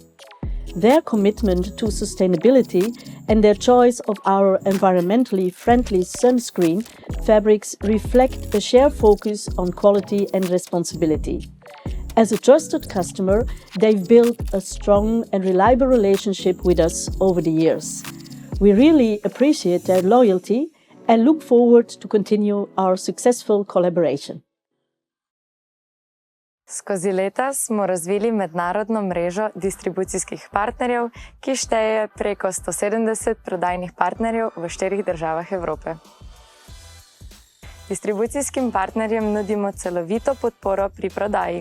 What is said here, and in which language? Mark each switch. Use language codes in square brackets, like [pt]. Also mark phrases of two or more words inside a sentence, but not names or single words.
[en] Their commitment to sustainability and their choice of our environmentally friendly sunscreen fabrics reflect a shared focus on quality and responsibility. As a trusted customer, they've built a strong and reliable relationship with us over the years. We really appreciate their loyalty and look forward to continue our successful collaboration. [sl] Skozi leta smo razvili mednarodno mrežo distribucijskih partnerjev, ki šteje preko 170 prodajnih partnerjev v 4 državah Evrope. Distribucijskim partnerjem nudimo celovito podporo pri prodaji.